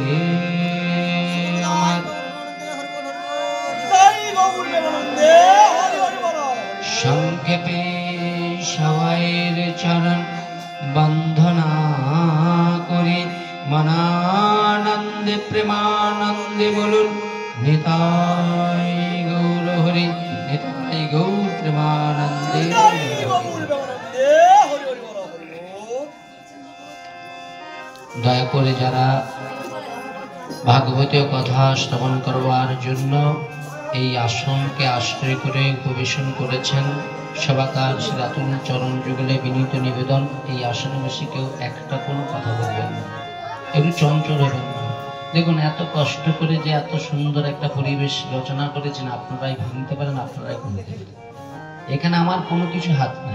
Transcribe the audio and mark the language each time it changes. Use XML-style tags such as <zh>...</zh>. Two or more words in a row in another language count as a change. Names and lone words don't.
<bn>আমার সংক্ষেপে সবাইর চরণ বন্দনা করি মনানন্দে প্রেমানন্দে বলুন নিতাই গৌর হরি নিতাই গৌর প্রেমানন্দে দয়া করে যারা ভাগবতীয় কথা শ্রবণ করবার জন্য এই আসনকে আশ্রয় করে উপবেশন করেছেন সভাকার শ্রী রাতুল চরণ যুগলে বিনীত নিবেদন এই আসনে বসে কেউ একটা কোনো কথা বলবেন না, একটু চঞ্চল হবেন না। দেখুন এত কষ্ট করে যে এত সুন্দর একটা পরিবেশ রচনা করেছেন, আপনারাই ভাঙতে পারেন, আপনারাই ভাঙতে পারেন, এখানে আমার কোনো কিছু হাত নেই।</bn>